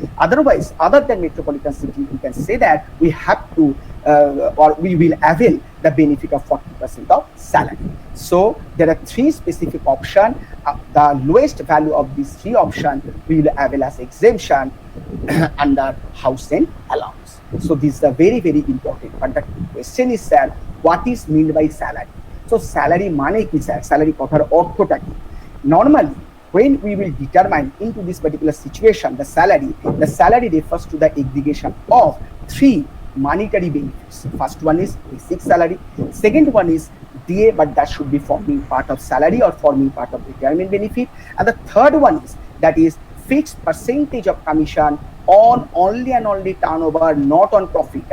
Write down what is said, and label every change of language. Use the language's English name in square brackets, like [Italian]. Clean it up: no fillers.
[English] Otherwise, other than metropolitan city, we can say that we have to or we will avail the benefit of 40% of salary. So there are three specific options. The lowest value of these three options we will avail as exemption under house rent allowance. So this is a very, very important. But the question is, sir, what is meant by salary? [Bangla] So salary মানে কি sir? Salary কথার অর্থটা কি? [English] Normally, when we will determine into this particular situation the salary refers to the aggregation of three monetary benefits. First one is basic salary, second one is DA, but that should be forming part of salary or forming part of retirement benefit, and the third one is that is fixed percentage of commission on only and only turnover, not on profit.